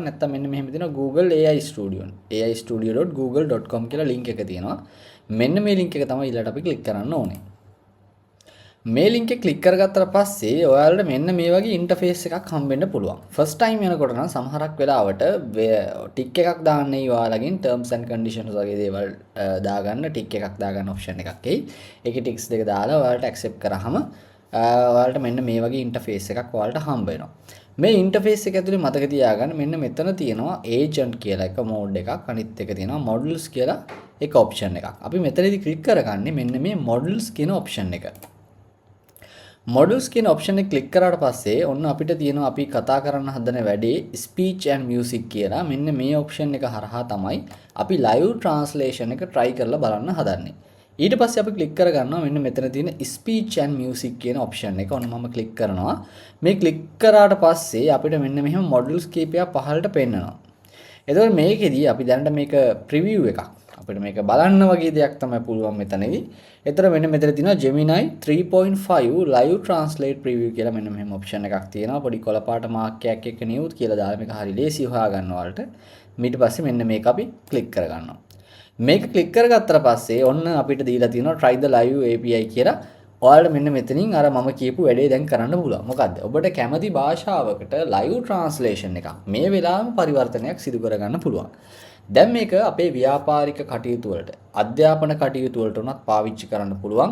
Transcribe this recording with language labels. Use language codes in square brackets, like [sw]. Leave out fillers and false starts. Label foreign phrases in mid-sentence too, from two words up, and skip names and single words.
[si] නැත්තම් මෙන්න මෙහෙම තියෙනවා Google AI Studio. aistudio.google.com කියලා link එක තියෙනවා. මෙන්න මේ link එක තමයි ඊළඟට අපි click කරන්න ඕනේ. මේ link එක click කරගත්තට පස්සේ ඔයාලට මෙන්න මේ වගේ interface එකක් හම්බෙන්න පුළුවන්. [en] first time [si] යනකොට නම් සමහරක් වෙලාවට tick එකක් දාන්නේ ඔයාලගෙන් [en] terms and conditions [si] වගේ දේවල් දාගන්න tick එකක් දාගන්න option එකක් එයි. ඒකේ ticks දෙක දාලා ඔයාලට accept කරාම ඔයාලට මෙන්න මේ වගේ interface එකක් ඔයාලට හම්බ වෙනවා. මේ interface එක ඇතුලේ මතක තියාගන්න මෙන්න මෙතන තියෙනවා agent කියලා එක mode එකක් අනිත් එක තියෙනවා models කියලා එක option එකක්. අපි මෙතනදී click කරගන්නේ මෙන්න මේ models කියන option එක. models කියන option එක click කරාට පස්සේ ඔන්න අපිට තියෙනවා අපි කතා කරන්න හදන වැඩේ [en] speech and music [si] කියලා. මෙන්න මේ option එක හරහා තමයි අපි [en] live translation [si] එක try කරලා බලන්න හදන්නේ. ඊට පස්සේ අපි click කරගන්නවා මෙන්න මෙතන තියෙන [en] speech and music [si] කියන option එක. ඔන්න මම click කරනවා. මේ click කරාට පස්සේ අපිට මෙන්න මෙහෙම models කීපයක් පහළට පෙන්නනවා. එතකොට මේකෙදී අපි දැනට මේක preview එකක්. අපිට මේක බලන්න වගේ දෙයක් තමයි පුළුවන් මෙතනදී. ඒතර මෙන්න මෙතන තියෙනවා Gemini 3.5 live translate preview කියලා මෙන්න මෙහෙම option එකක් තියෙනවා. පොඩි කොළ පාට මාක් එකක් එක්ක නියුත් කියලා දාලා මේක හරි ලේසි හොයා ගන්න ඔයාලට. ඊට පස්සේ මෙන්න මේක අපි click කරගන්නවා. මේක click කරගත්තට පස්සේ ඔන්න අපිට දීලා තියෙනවා [en] try the live API [si] කියලා. ඔයාලට මෙන්න මෙතනින් අර මම කියපු වැඩේ දැන් කරන්න පුළුවන්. මොකද්ද? ඔබට කැමති භාෂාවකට [en] live translation [si] එකක් මේ වෙලාවෙම පරිවර්තනයක් සිදු කරගන්න පුළුවන්. දැන් මේක අපේ ව්‍යාපාරික කටයුතු වලට අධ්‍යාපන කටයුතු වලට උනත් පාවිච්චි කරන්න පුළුවන්.